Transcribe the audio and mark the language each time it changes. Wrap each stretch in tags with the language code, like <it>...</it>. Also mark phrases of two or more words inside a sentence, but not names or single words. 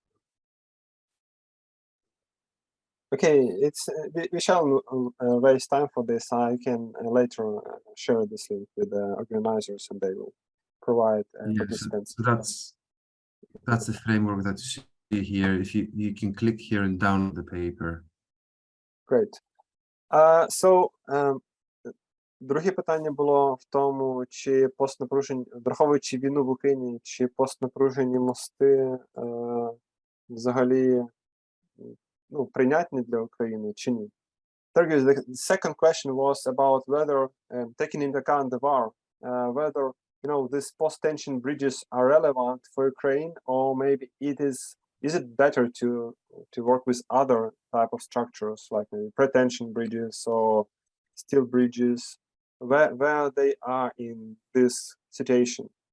<en>Okay, we shall waste time for this. I can later share this link with the organizers, and they will provide participants. So that's the framework that you see here. If you can click here and download the paper. Great.</en> <uk>Друге питання було в тому, чи постнапружені, враховуючи війну в Україні, чи постнапружені мости взагалі прийнятні для України, чи ні?</uk> <en>The second question was about whether, taking into account the war, whether you know, these post-tension bridges are relevant for Ukraine, or maybe is it better to work with other type of structures, like maybe pretension bridges or steel bridges, where they are in this situation?</en>